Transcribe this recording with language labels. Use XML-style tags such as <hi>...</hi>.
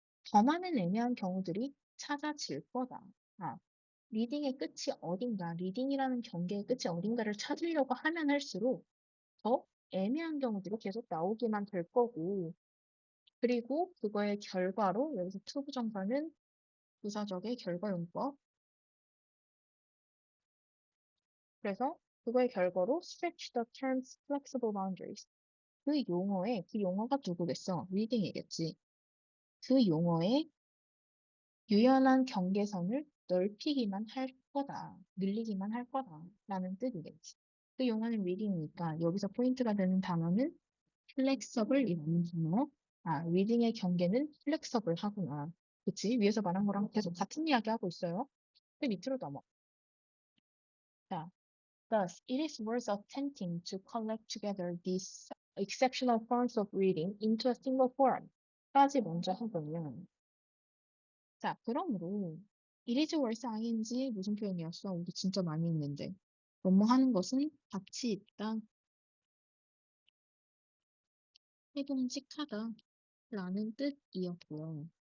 <ko>더 많은 애매한 경우들이 찾아질 거다. 리딩의 끝이 어딘가, 리딩이라는 경계의 끝이 어딘가를 찾으려고 하면 할수록 더 애매한 경우들이 계속 나오기만 될 거고, 그리고 그거의 결과로 여기서 투부정사는 부사적의 결과용법. 그래서 그거의 결과로</ko> <en>stretch the term's flexible boundaries.</en> <ko>그 용어가 누구겠어? reading이겠지. 그 용어의 유연한 경계선을 넓히기만 할 거다. 늘리기만 할 거다. 라는 뜻이겠지. 그 용어는 reading이니까 여기서 포인트가 되는 단어는 flexible이라는 단어. reading의 경계는 flexible 하구나. 그치? 위에서 말한 거랑 계속 같은 이야기 하고 있어요. 그 밑으로 넘어.</ko> <en>자, thus, it is worth attempting to collect together these exceptional forms of reading into a single form.</en> <ko>까지 먼저 해보면 자, 그러므로</ko> <en>it is worth ing</en> <ko>무슨 표현이었어? 우리 진짜 많이 했는데 뭐뭐 하는 것은 가치 있다, 해동직하다 라는 뜻이었고요.</ko>